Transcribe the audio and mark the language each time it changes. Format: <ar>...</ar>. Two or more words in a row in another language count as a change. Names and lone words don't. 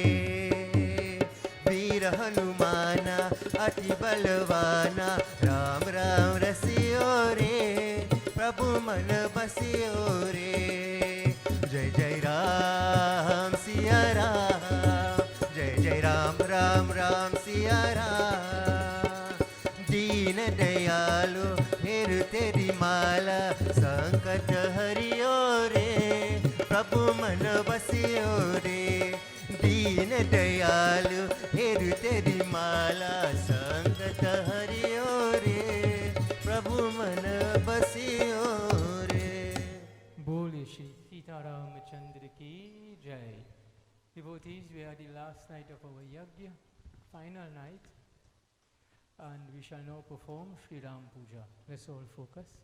<hi>वीर हनुमान अति बलवाना राम राम रसियो रे प्रभु मन बसियो रे। जय जय राम सिया राम जय जय राम राम राम सिया राम। दीन दयालु फिर तेरी माला संकट हरियो रे प्रभु मन बसियो रे। दीन दयालु फिर तेरी माला संकट हरियो रे प्रभु मन बसियो रे। बोले श्री सीतारामचंद्र की जय।</hi> <en>Devotees, we are the last night of our Yagya, final night, and we shall now perform Sri Ram Puja. Let's all focus.</en>